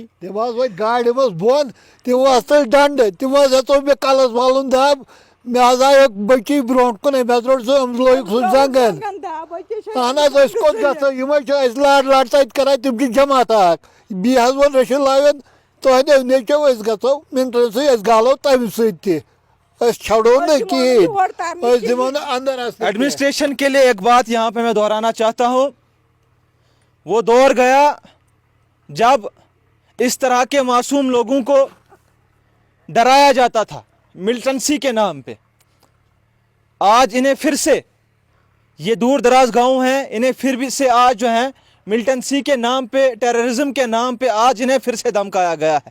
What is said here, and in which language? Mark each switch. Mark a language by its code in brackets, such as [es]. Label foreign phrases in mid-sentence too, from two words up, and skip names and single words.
[ks] تِم حظ وٲتۍ گاڑِ منٛز بۄن تِم ٲسۍ ڈنڈٕ تِم حظ ہیٚژو مےٚ کَلَس والُن دَب مےٚ حظ آیو بٔچی برونٛٹھ کُنٕے مےٚ ترٛوو سُہ أمِس لویُکھ سُہ زنٛگَن اہن حظ أسۍ کوٚت گژھو یِم حظ چھِ اَسہِ لَڑ تَتہِ کَران تِم چھِ جماعت اَکھ بیٚیہِ حظ ووٚن رٔشیٖد لاوٮ۪ن تہنٛدیو نیٚچو أسۍ گژھو مِنٹن سۭتۍ أسۍ گالو تَمہِ سۭتۍ تہِ أسۍ چھَڑو نہٕ کِہیٖنۍ أسۍ دِمو نہٕ اندر اَژنہٕ کینٛہہ. [hi] एडमिनिस्ट्रेशन के लिए एक बात यहाँ पे मैं दोहराना चाहता हूँ, वो दौर गया जब इस तरह के मासूम लोगों को डराया जाता था मिलिटेंसी के नाम पे. आज इन्हें फिर से, ये दूर दराज गांव हैं, इन्हें फिर भी से आज जो है मिलिटेंसी के नाम पे, टेररिज्म के नाम पे आज इन्हें फिर से धमकाया गया है.